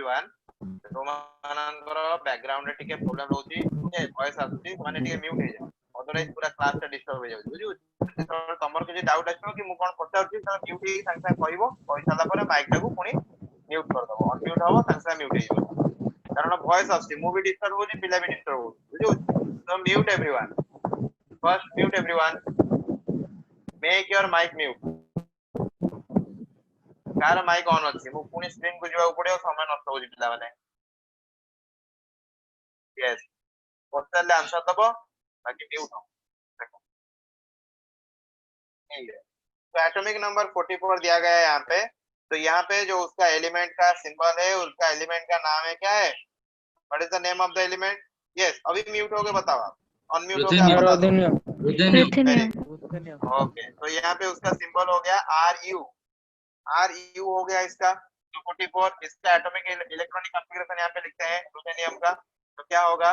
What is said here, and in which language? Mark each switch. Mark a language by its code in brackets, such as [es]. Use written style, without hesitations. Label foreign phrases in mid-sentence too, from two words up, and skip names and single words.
[or] एवरीवन ସେମାନଙ୍କର ବ୍ୟାକଗ୍ରାଉଣ୍ଡ ରେ ଟିକେ ପ୍ରୋବ୍ଲେମ ରହୁଛି, ଭଏସ ଆସୁଛି, ସେମାନେ ଟିକେ ମ୍ୟୁଟ ହେଇଯାଏ, ଅଦରୱାଇଜ ପୁରା କ୍ଲାସ ଟା ଡିଷ୍ଟର୍ବ ହେଇଯାଉଛି, ବୁଝିଲୁ। ଯେତେବେଳେ ତମର କିଛି ଡାଉଟ ଆସିବ କି ମୁଁ କଣ ପଚାରୁଛି, ତମେ ମ୍ୟୁଟ ହେଇକି ସାଙ୍ଗେ ସାଙ୍ଗେ କହିବ, କହିସାରିଲା ପରେ ମାଇକ ଟାକୁ ପୁଣି ମ୍ୟୁଟ କରିଦବ, ଅନମ୍ୟୁଟ ହବ, ସାଙ୍ଗେ ସାଙ୍ଗେ ମ୍ୟୁଟ ହେଇଯିବ, କାରଣ ଭଏସ ଆସୁଛି, ମୁଁ ବି ଡିଷ୍ଟର୍ବ ହଉଛି, ପିଲା ବି ଡିଷ୍ଟର୍ବ ହଉଛି, ବୁଝିଲୁ। [en] ତ mute everyone, first mute everyone, make your mic mute. [or] କାର ମାଇକ ଅନ ଅଛି, ମୁ ପୁଣି ସ୍କ୍ରିନ କୁ ଯିବା ପଡ଼ିଓ, ସମୟ ନଷ୍ଟ ହୋ ପିଲା ମାନେ। ୟସ, ପଚାରିଲେ ଆନ୍ସର ଦବ, ବାକି ମ୍ୟୁଟ ହୋ। [hi] तो एटॉमिक नंबर 44 दिया गया है यहाँ पे। तो यहाँ पे जो उसका एलिमेंट का सिंबल है, उसका एलिमेंट का नाम है क्या है? [en] What is the name of the element? [hi] यस, अभी म्यूट हो गए बताओ आप, अनम्यूट हो गया बता दो। ओके, तो यहाँ पे उसका सिंबल हो गया RU, RU हो गया इसका। तो 44, इसका [en] atomic electronic configuration [hi] यहाँ पे लिखते हैं रुथेनियम का। तो क्या होगा?